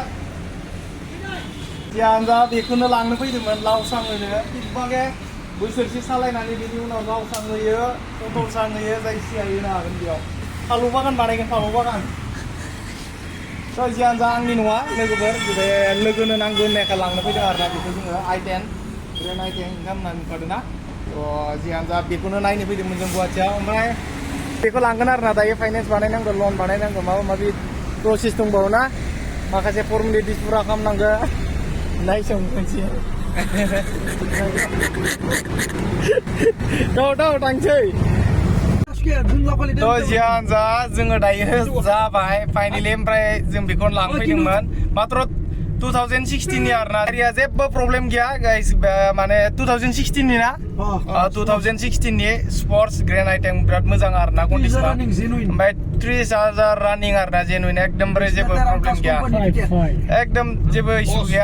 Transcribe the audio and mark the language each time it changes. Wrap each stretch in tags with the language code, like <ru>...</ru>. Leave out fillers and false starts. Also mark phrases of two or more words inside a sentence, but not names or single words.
<brx>जा बेखौनो लांनो फैदोंमोन लावसां होनो बागे बोसोरसे सालायनानै बेनि उनाव लावसां होयो पटलसां होयो जायखिजाया होनो हागोन बेयाव फालौ बागान बानायगोन फालौ बागान थ' जियानो जा आंनि नङा लोगोफोर बे लोगोनो नांगौ होननायखाय लांनो फैदों आरोना बेखौ जोङो i10 Grand i10 ओंखाम होननानै नुखादों ना थ' जियानो जा बेखौनो नायनो फैदोंमोन जों गुवाहाटियाव ओमफ्राय बेखौ लांगोन आरोना दायो फाइनेन्स बानायनांगौ लन बानायनांगौ माबा माबि प्रसेस दंबावो ना माखासे फर्मेलिटिस पुरा खालामनांगौ नायसं खनसे थांसै जियानो जा जोङो दायो जाबाय फाइनेलि ओमफ्राय जों बेखौनो लांफैदोंमोन मात्र 2016 नि आरोना गारिया जेबो प्रब्लेम गैया गाइस माने 2016 नि ना 2016 नि स्पर्ट्स ग्रेन्ड i10 बिराद मोजां आरोना कन्डिसना ओमफ्राय 30,000 रानिं आरोना जेनुइन एकदमबारे जेबो प्रब्लेम गैया एकदम जेबो इसु गैया</brx>